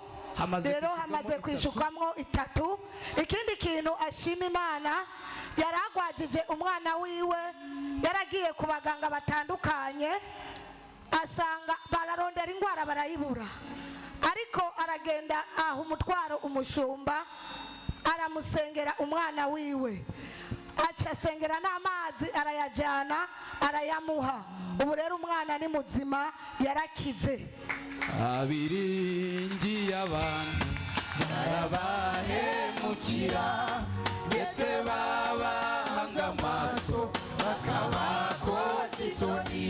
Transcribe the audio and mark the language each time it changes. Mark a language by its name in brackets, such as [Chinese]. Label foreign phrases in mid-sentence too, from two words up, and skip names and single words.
[Rundi] Rero hamaze kwishurwamo 3. Ikindi kintu ashima Imana, yaragwajije umwana wiwe, yaragiye ku baganga batandukanye, asanga bararondera ingwara barayibura, ariko aragenda aho umutwaro umushumba aramusengera umwana wiwe, aca asengera n'amazi arayajyana arayamuha. Ubu rero umwana ni muzima, yarakize. abiringiye abantu barabahemukira, ndetse babahanga amaso bakabakoza isoni.